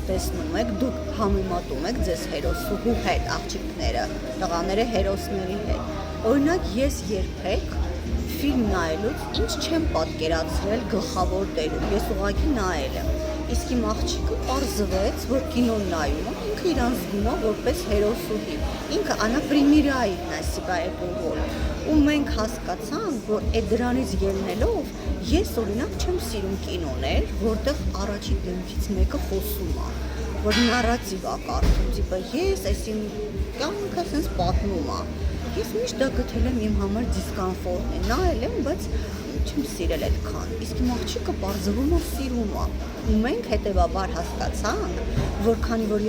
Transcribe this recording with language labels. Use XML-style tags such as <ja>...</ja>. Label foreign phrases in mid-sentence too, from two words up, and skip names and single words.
<hy>տեսնում եք, դուք համեմատում եք ձեզ հերոսուհու հետ, աղջիկները, տղաները հերոսների հետ։ Օրինակ, ես երբեք ֆիլմ նայելուց ինչ չեմ պատկերացրել գլխավոր դերում, ես ուղղակի նայել եմ։ Իսկ իմ աղջիկը պարզվեց, որ կինոն նայում է, ինքը իրան զգում է որպես հերոսուհի։ Ինքը</hy> <ru>она примеряет на себя эту роль։</ru> <hy>Ու մենք հասկացանք, որ այդ դրանից ելնելով ես օրինակ չեմ սիրում կինոներ, որտեղ առաջի դեմքից մեկը խոսում է, որ նարատիվ է կարդում, տիպը ես այս իմ կյանքը sense պատմում է։ Ես միշտ դա գտել եմ իմ համար դիսկոմֆորտ է, նայել եմ, բայց չեմ սիրել այդքան։ Իսկ իմ աղջիկը պարզվում է սիրում է։ Ու մենք հետևաբար հասկացանք, որ քանի որ</hy>